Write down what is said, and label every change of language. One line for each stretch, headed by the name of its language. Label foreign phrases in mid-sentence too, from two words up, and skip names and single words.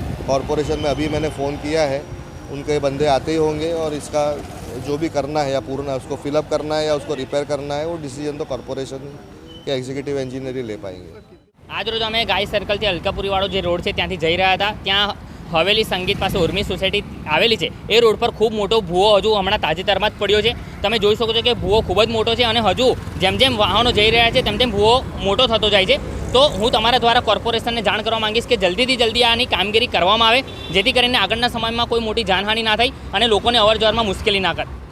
Hindi: कॉरपोरेशन में अभी मैंने फ़ोन किया है, उनके बंदे आते ही होंगे और इसका जो भी करना है या पूर्ण उसको फिलअप करना है या उसको रिपेयर करना है, वो डिसीजन तो कॉरपोरेशन के
English: executive engineer
Hindi: ही ले पाएंगे।
Gujarati: આજ રોજ અમે ગાય સર્કલ થી અલકાપુરી વાળો જે રોડ હૈ ત્યાથી જઈ રહ્યા હતા। ત્યાં હવેલી સંગીત પાસ ઉર્મી સોસાયટી આવેલી હૈ। એ રોડ પર ખૂબ મોટો ભૂવો હજૂ હમણાં તાજેતરમાં જ પડ્યો છે। તમે જોઈ શકો છો કિ ભૂવો ખૂબ જ મોટો છે અને હજૂ જેમ જેમ વાહનો જઈ રહ્યા છે તેમ તેમ ભૂવો મોટો થતો જાય છે। તો હૂઁ તમારા દ્વારા કૉર્પોરેશનને જાણ કરવા માંગીશ કિ જલ્દી થી જલ્દી આની કામગીરી કરવામાં આવે, જેથી કરીને આગળના સમયમાં કોઈ મોટી જાનહાનિ ના થાય અને લોકોને અવરજવરમાં મુશ્કેલી ના કરે।